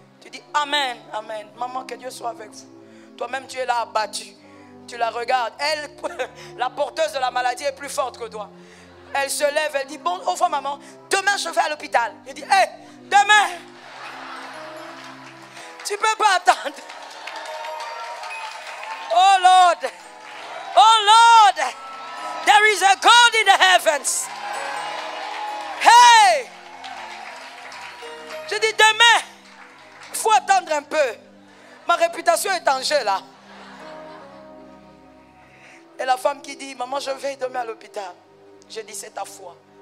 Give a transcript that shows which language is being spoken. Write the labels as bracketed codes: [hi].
[fr] Tu dis amen, amen. Maman, que Dieu soit avec vous. Toi-même, tu es là abattu. Tu la regardes. Elle, la porteuse de la maladie est plus forte que toi. Elle se lève, elle dit, bon, au revoir maman, demain je vais à l'hôpital. Je dis, hé, demain, tu ne peux pas attendre. [en] Oh Lord, oh Lord, there is a God in the heavens. [fr] Hey, je dis demain, il faut attendre un peu. Ma réputation est en jeu là. Et la femme qui dit, maman, je vais demain à l'hôpital. Je dis, c'est ta foi.